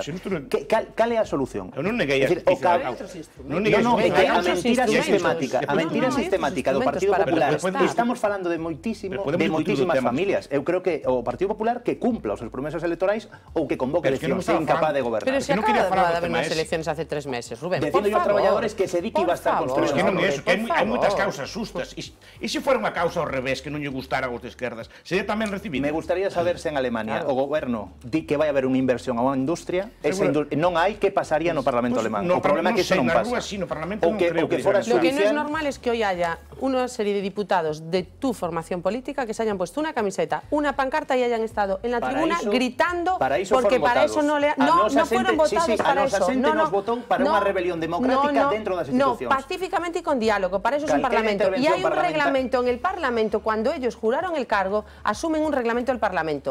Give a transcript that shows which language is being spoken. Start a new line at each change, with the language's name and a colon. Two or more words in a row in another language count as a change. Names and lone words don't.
Galician: Cal é a solución? Eu non neguei a mentira sistemática do Partido Popular. Estamos falando de moitísimas familias. Eu creo que o Partido Popular que cumpla os seus promesas electorais ou que convoque eleccións e incapaz de gobernar.
Spanish: Pero se acaba de haber unas elecciones hace 3 meses, Rubén, por favor.
Galician: Dicindo aos traballadores que se di que iba a estar construído. Hai moitas causas sustas. E se fora unha causa ao revés que non lle gustara aos de esquerdas, sería tamén recibido?
Spanish: Me gustaría saber
Galician: se en Alemania o goberno Goberno di que vai haber unha inversión a unha industria, non hai, que pasaría no Parlamento alemán? O problema é que iso non pasa. O que fora
Spanish: Lo que no es normal es que hoy haya una serie de diputados de tu formación política que se hayan puesto una camiseta, una pancarta y hayan estado en la tribuna gritando, porque para eso no fueron votados para eso. No nos votó para
Galician: unha rebelión democrática dentro das institucións.
Spanish: No, pacíficamente y con diálogo, para eso es un parlamento. Y hay un reglamento en el Parlamento, cuando ellos juraron el cargo, asumen un reglamento del Parlamento.